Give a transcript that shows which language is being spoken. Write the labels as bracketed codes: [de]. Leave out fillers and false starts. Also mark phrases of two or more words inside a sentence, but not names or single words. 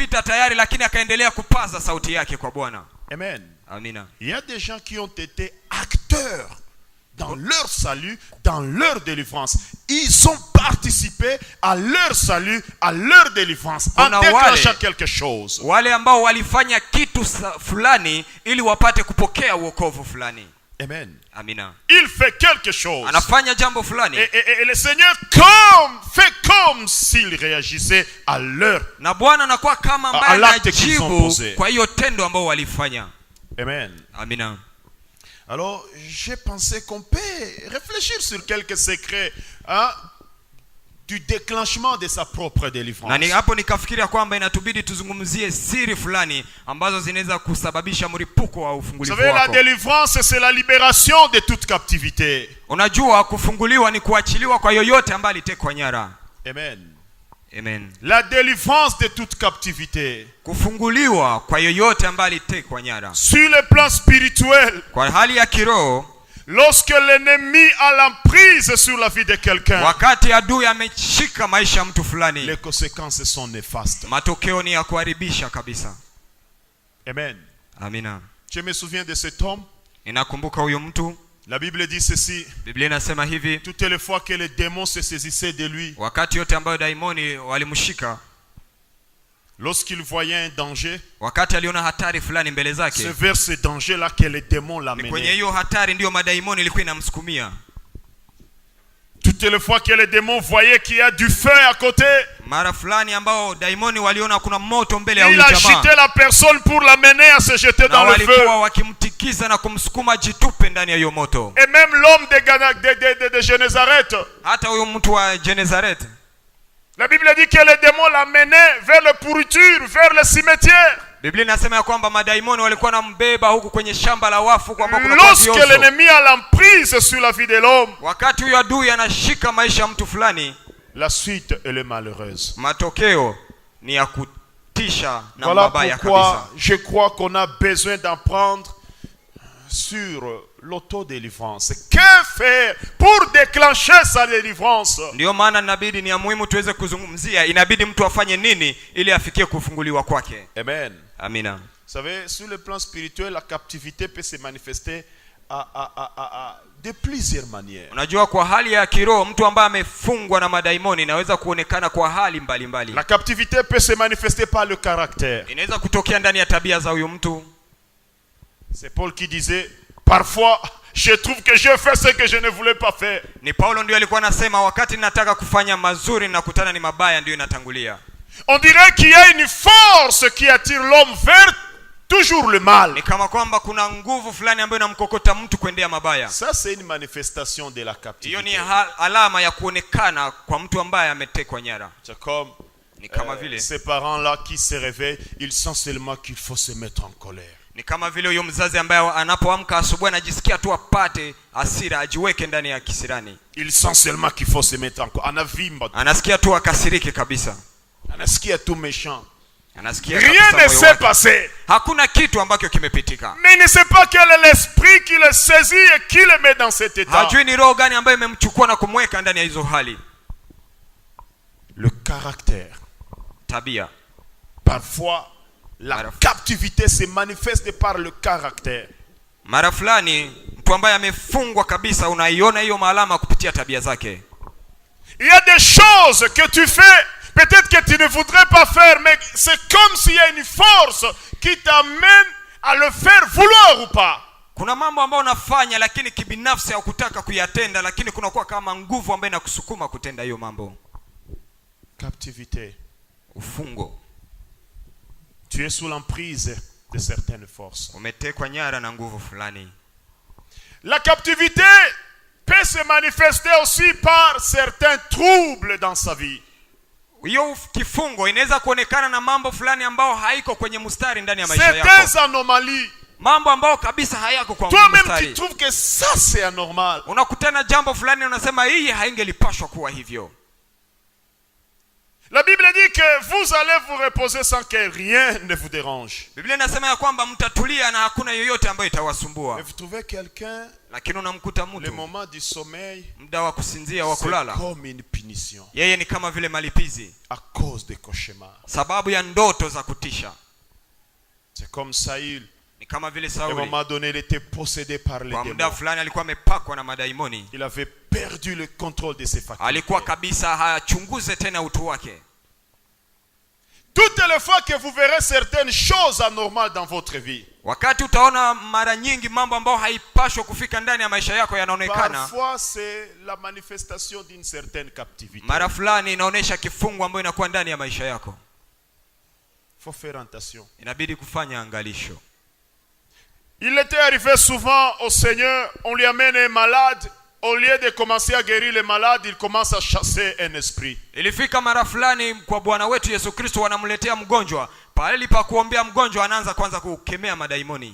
[fr] Amen. [sw] Amina. [fr] Il y a des gens qui ont été acteurs dans leur salut, dans leur délivrance. Ils ont participé à leur salut, à leur délivrance, en déclenchant quelque chose. [sw] Wale ambao walifanya kitu fulani ili wapate kupokea wokovu fulani. [fr] Amen. [sw] Amina. [fr] Il fait quelque chose. [sw] Anafanya jambo fulani. [fr] Et le Seigneur fait comme s'il réagissait à leur [sw] na Bwana anakuwa kama ambaye anajibu kwa hiyo tendo ambao walifanya. [fr] Amen. [sw] Amina. [fr] Alors, j'ai pensé qu'on peut réfléchir sur quelques secrets du déclenchement de sa propre délivrance. [sw] Na hapo nikafikiria kwamba inatubidi tuzungumzie siri fulani ambazo zinaweza kusababisha mlipuko wa ufungulivu wako. [fr] Vous savez, la délivrance c'est la libération de toute captivité. [sw] Unajua kufunguliwa ni kuachiliwa kwa yoyote ambaye alitekwa nyara. [fr] Amen. [sw] Amen. [fr] La délivrance de toute captivité. [sw] Kufunguliwa kwa yoyote ambaye alitekwa nyara. [fr] Sur le plan spirituel. [sw] Kwa hali ya kiroho. [fr] Lorsque l'ennemi a l'emprise sur la vie de quelqu'un. [sw] Wakati adui ameshika maisha ya mtu fulani. [fr] Les conséquences sont néfastes. [sw] Matokeo ni ya kuharibisha kabisa. [fr] Amen. [sw] Amina. [fr] Je me souviens de cet homme. [sw] Ninakumbuka huyo mtu. [fr] La Bible dit ceci. [sw] Biblia inasema hivi. [fr] Toutes les fois que les démons se saisissaient de lui. [sw] Wakati yote ambayo daimoni walimshika. [fr] lorsqu'il voyait un danger, [sw] wakati aliona hatari fulani mbele [fr] c'est [sw] zake, [fr] vers ce danger-là que les démons [sw] ni kwenye [fr] l'amenaient. [sw] hiyo hatari ndio madaimoni ilikuwa inamsukumia. [fr] Toutes les fois que les démons voyaient qu'il y a du feu à côté, [sw] Mara fulani ambao daimoni waliona kuna moto mbele ya [fr] il [sw] huyu jamaa, [fr] agitait la personne pour l'amener à se jeter [sw] na [fr] dans le feu. [sw] walikuwa wakimtikiza na kumsukuma jitupe ndani ya hiyo moto. [fr] Et même l'homme de Génézareth, [sw] Hata huyo mtu wa Genezareth, [fr] la Bible dit que les démons l'amenaient vers la pourriture, vers le cimetière. [sw] Biblia inasema ya kwamba madaimoni walikuwa nambeba huku kwenye shamba la wafu kwa sababu kuna [fr] Lorsque l'ennemi a l'emprise sur la vie de l'homme, [sw] wakati huyo adui anashika maisha ya mtu fulani, [fr] la suite elle est malheureuse. [sw] matokeo ni ya kutisha na [fr] Voilà [sw] mabaya [fr] pourquoi [sw] kabisa. [fr] je crois qu'on a besoin d'apprendre sur l'autodélivrance. Que faire pour déclencher sa délivrance? [sw] Ndio maana inabidi, ni ya muhimu tuweze kuzungumzia, inabidi mtu afanye nini ili afikie kufunguliwa kwake. [fr] Amen. [sw] Amina. [fr] Vous savez, sur le plan spirituel, la captivité peut se manifester de plusieurs manières. [sw] Unajua, kwa hali ya kiroho mtu ambaye amefungwa na madaimoni inaweza kuonekana kwa hali mbalimbali. [fr] La captivité peut se manifester par le caractère. [sw] Inaweza kutokea ndani ya tabia za huyu mtu. [fr] C'est Paul qui disait, parfois je trouve que je fais ce que je ne voulais pas faire. [sw] Ni Paulo ndio alikuwa anasema, wakati nataka kufanya mazuri nakutana ni mabaya ndio inatangulia. [fr] On dirait qu'il y a une force qui attire l'homme vers toujours le mal. [sw] Ni kama kwamba kuna nguvu fulani ambayo inamkokota mtu kuendea mabaya. [fr] Ça c'est une manifestation de la captivité. [sw] Hiyo ni alama ya kuonekana kwa mtu ambaye ametekwa nyara. [fr] C'est comme [sw] Ni kama vile [fr] ces parents-là qui se réveillent, ils sentent seulement qu'il faut se mettre en colère. [sw] Ni kama vile huyo mzazi ambaye anapoamka asubuhi anajisikia tu apate hasira, ajiweke ndani ya kisirani. [fr] Ils sentent seulement qu'il faut se mettre en colère. [sw] Anavimba. Anasikia tu akasirike kabisa. [fr] Anasikia tout méchant. [sw] Anasikia [fr] Rien ne s'est passé. [sw] Hakuna kitu ambacho kimepitika. [fr] Mais il ne sait pas quel est l'esprit qui le saisit et qui le met dans cet état. [sw] Hajui ni roho gani ambayo imemchukua na kumweka ndani ya hizo hali. [fr] Le caractère. [sw] Tabia. [fr] Parfois la captivité se manifeste par le caractère. [sw] Mara fulani mtu ambaye amefungwa kabisa unaiona hiyo maalama kupitia tabia zake. [fr] Il y a des choses que tu fais, peut-être que tu ne voudrais pas faire, mais c'est comme s'il y a une force qui t'amène à le faire vouloir ou pas. [sw] Kuna mambo ambayo unafanya lakini kibinafsi hukutaka kuyatenda, lakini kunakuwa kama nguvu ambayo inakusukuma kutenda hiyo mambo. [fr] Captivité. [sw] Ufungo. [fr] Tu es sous l'emprise de certaines forces. [sw] Umetekwa nyara na nguvu fulani. [fr] La captivité peut se manifester aussi par certains troubles dans sa vie. [sw] Hiyo kifungo inaweza kuonekana na mambo fulani ambao haiko kwenye mstari ndani ya maisha yako. [fr] Certaines anomalies. [sw] Mambo ambao kabisa hayako kwa [fr] Toi-même [sw] mstari. [fr] tu trouves que ça c'est anormal. [sw] Unakutana jambo fulani unasema hii haingelipashwa kuwa hivyo. [fr] La Bible dit que vous allez vous reposer sans que rien ne vous dérange. [sw] Biblia inasema ya kwamba mtatulia na hakuna yoyote ambayo itawasumbua. [fr] Et vous trouvez quelqu'un, [sw] Lakini unamkuta [fr] le [sw] mtu [fr] moment du sommeil, [sw] muda wa kusinzia wa [fr] c'est [sw] kulala, [fr] comme une punition [sw] yeye ni kama vile malipizi [fr] à cause des cauchemars. [sw] sababu ya ndoto za kutisha. [fr] C'est comme Saül. [sw] Ni kama vile [fr] À un [sw] Sauli, [fr] moment donné, il était possédé par les [sw] kwa muda [fr] démons. [sw] fulani alikuwa amepakwa na madaimoni. [fr] Il avait perdu le contrôle de ses facultés. [sw] Alikuwa kabisa hachunguze tena utu wake. [fr] Toutes les fois que vous verrez certaines choses anormales dans votre vie, [sw] Wakati utaona mara nyingi mambo ambayo haipashwa kufika ndani ya maisha yako yanaonekana, [fr] parfois c'est la manifestation d'une certaine captivité. [sw] mara fulani inaonesha kifungo ambayo inakuwa ndani ya maisha yako. [fr] Faut faire attention. [sw] Inabidi kufanya angalisho. [fr] Il était arrivé souvent au Seigneur, on lui amène un malade, au lieu de commencer à guérir le malade, il commence à chasser un esprit. [sw] Ilifika mara fulani kwa Bwana wetu Yesu Kristo, wanamletea mgonjwa, pale pa kuombea mgonjwa anaanza kwanza kukemea madaimoni.